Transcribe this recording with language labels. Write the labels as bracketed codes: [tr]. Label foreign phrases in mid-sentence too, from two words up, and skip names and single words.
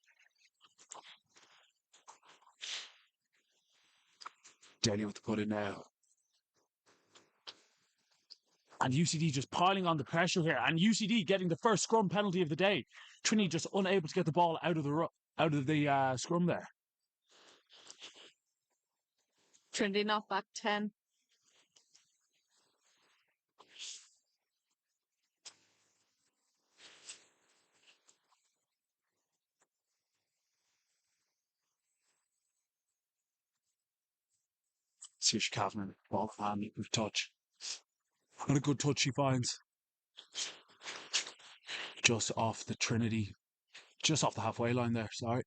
[en] Daly with the put in now. And UCD just piling on the pressure here, and UCD getting the first scrum penalty of the day. Trinity just unable to get the ball out of the scrum there. Trinity knocked back 10. Saoirse Kavanagh, ball of hand with touch. And a good touch she finds. Just off the Trinity Just off the halfway line there, sorry.